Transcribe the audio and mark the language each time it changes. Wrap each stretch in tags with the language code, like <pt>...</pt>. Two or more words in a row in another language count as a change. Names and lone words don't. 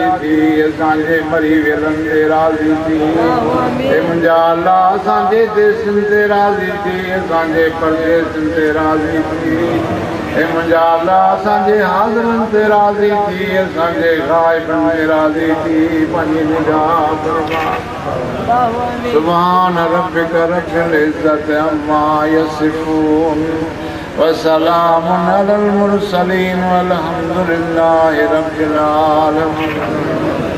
<sd>थी असांजे मरी वियलनि ते राज़ी थी हे मुंहिंजा अल्लाह असांजे देशनि ते राज़ी थी असांजे परदेसनि ते राज़ी थी हे मुंहिंजा अल्लाह असांजे हाज़िरनि ते राज़ी थी असांजे ग़ाइबनि ते राज़ी थी पंहिंजी निगाह फरमाए</sd> <ar>سبحان ربك رب العزة عما يصفون وسلام على المرسلين والحمد لله رب العالمين.</ar>